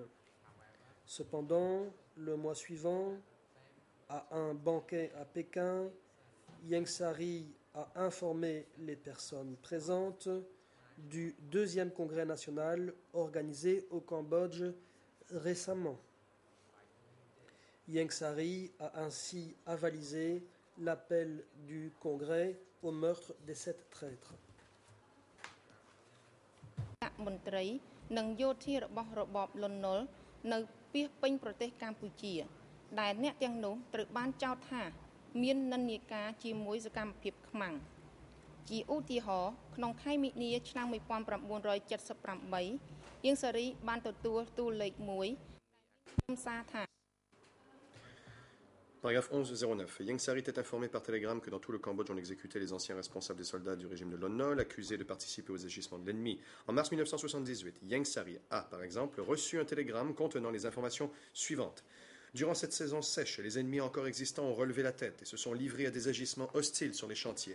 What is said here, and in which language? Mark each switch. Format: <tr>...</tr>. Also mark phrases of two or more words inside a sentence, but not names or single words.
<fr>Cependant, le mois suivant, à un banquet à Pékin, Ieng Sary a informé les personnes présentes du deuxième Congrès national organisé au Cambodge récemment. Ieng Sary a ainsi avalisé l'appel du Congrès au meurtre des 7 traîtres.</fr> <km>មន្ត្រីនិងយោធារបស់របបលន់នល់នៅពាសពេញប្រទេសកម្ពុជាដែលអ្នកទាំងនោះត្រូវបានចោទថាមាននិន្នាការជាមួយសកម្មភាពខ្មាំងជាឧទាហរណ៍ក្នុងខែមិនិនាឆ្នាំ 1978 Ieng Sary បានទទួលទូលលេខ 1 ដែលមានខ្លឹមសារថា</km> <fr>Paragraphe 1109. Ieng Sary était informé par télégramme que dans tout le Cambodge, on exécutait les anciens responsables des soldats du régime de Lon Nol, accusés de participer aux agissements de l'ennemi. En mars 1978, Ieng Sary a, par exemple, reçu un télégramme contenant les informations suivantes. Durant cette saison sèche, les ennemis encore existants ont relevé la tête et se sont livrés à des agissements hostiles sur les chantiers.</fr>